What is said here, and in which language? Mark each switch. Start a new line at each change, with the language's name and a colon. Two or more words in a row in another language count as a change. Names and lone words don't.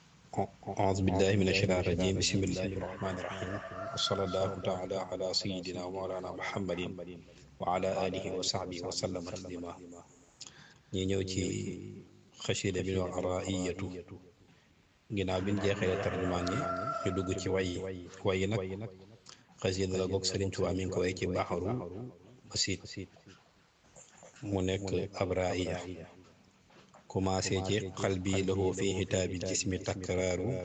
Arabic: أعوذ بالله من الشيطان الرجيم بسم الله الرحمن الرحيم وصلى الله تعالى على سيدنا ومولانا محمد وعلى آله وصحبه وسلم تسليما
Wolof: ñi ñëw ci xasida bi ñu wax Ar-Raa'iyatu ginnaaw bi ñu jeexee tarjumaan yi ñu dugg ci way yi nag xasida la goog Sëriñ Tuubaa mi ngi ko way ci Baxaru Basiit mu nekk ab raaya commencé ci
Arabic: قلبي له في خطابي جسمي تكرار